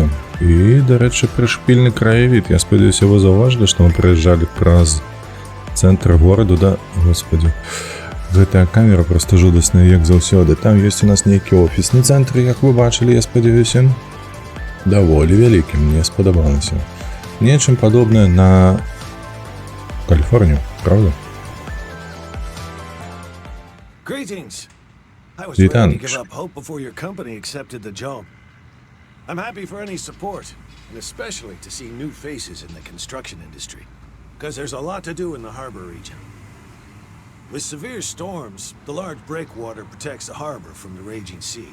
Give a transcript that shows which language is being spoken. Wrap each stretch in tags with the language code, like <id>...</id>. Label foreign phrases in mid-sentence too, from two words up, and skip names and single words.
<be>І, дарэчы, прышпільны краявід. Я спадзяюся, вы заўважылі, што мы прыязджалі праз цэнтр гораду, да? Господи. Гэтая камера проста жудасная, як заўсёды. Там ёсць у нас нейкі офісны цэнтр, як вы бачылі, я спадзяюся. Даволі вялікі, мне спадабалася. Нечым падобнае на Каліфорнію, правда?</be> <en>Greetings. I was ready to</en> <be>Вітанч.</be> <en>give up hope before your company accepted the job. I'm happy for any support, and especially to see new faces in the construction industry, because there's a lot to do in the harbor region. With severe storms, the large breakwater protects the harbor from the raging sea.</en>